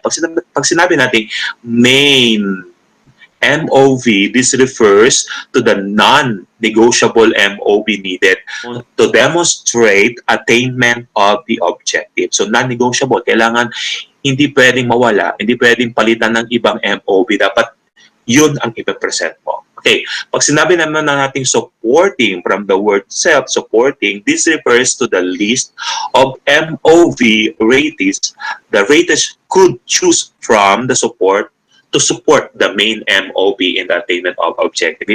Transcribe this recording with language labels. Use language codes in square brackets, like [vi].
[tl] Pag sinabi natin [en] main MOV, this refers to the non-negotiable MOV needed to demonstrate attainment of the objective. [tl] So non-negotiable, kailangan hindi pwedeng mawala, hindi pwedeng palitan ng ibang MOV. Dapat yun ang ipapresent mo. [en] Okay, [tl] pag sinabi naman na nating [en] supporting, from the word self, supporting, this refers to the list of MOV ratees. The ratees could choose from the support to support the main MOV in the attainment of objective.